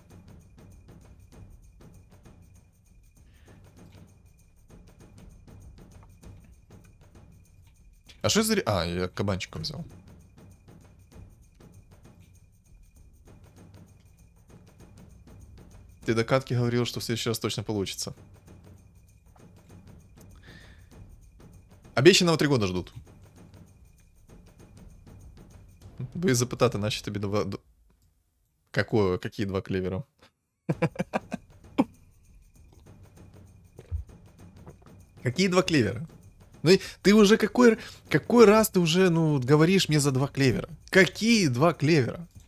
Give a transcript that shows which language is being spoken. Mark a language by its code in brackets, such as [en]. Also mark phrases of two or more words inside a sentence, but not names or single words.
[ru] А что за... А, я кабанчика взял. Ты до катки говорил, что в следующий раз точно получится. Обещанного 3 года ждут. [uk] Ви запитати, наші тобі два... [ru] Какие 2 клевера? Какие 2 клевера? Ну и ты уже какой раз ты уже, ну, говоришь мне за 2 клевера? Какие 2 клевера?